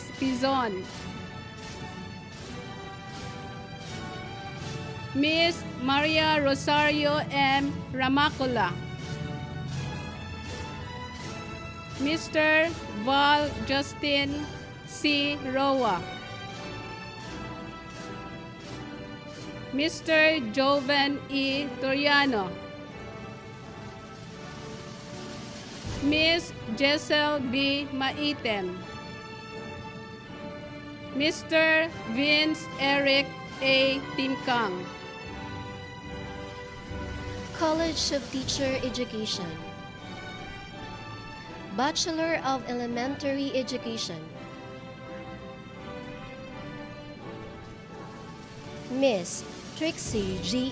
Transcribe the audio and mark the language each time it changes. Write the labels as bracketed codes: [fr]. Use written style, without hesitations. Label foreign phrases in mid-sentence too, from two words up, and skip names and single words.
[en] Pizon, Miss Maria Rosario M. Ramacula, Mr. Val Justin C. Roa, Mr. Joven E. Toriano, Miss Jessel B. Maitem, Mr. Vince Eric A. Timkang. College of Teacher Education, Bachelor of Elementary Education, Miss Trixie G.